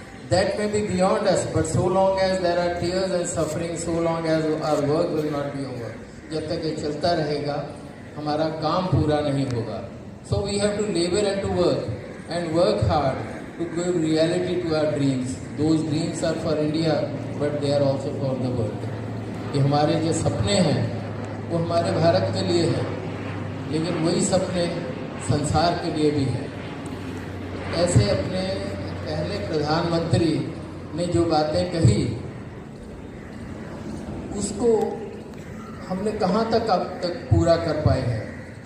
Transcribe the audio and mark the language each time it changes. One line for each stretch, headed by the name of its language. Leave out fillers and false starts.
English: That may be beyond us, but so long as there are tears and suffering, so long as our work will not be over।
Hindi: जब तक ये चलता रहेगा, हमारा काम पूरा नहीं होगा।
English: So we have to labor and to work and work hard to give reality to our dreams। Those dreams are for India, but they are also for the world।
Hindi: कि हमारे जो सपने हैं वो हमारे भारत के लिए हैं, लेकिन वही सपने संसार के लिए भी हैं। ऐसे अपने पहले प्रधानमंत्री ने जो बातें कही, उसको हमने कहाँ तक अब तक पूरा कर पाए हैं।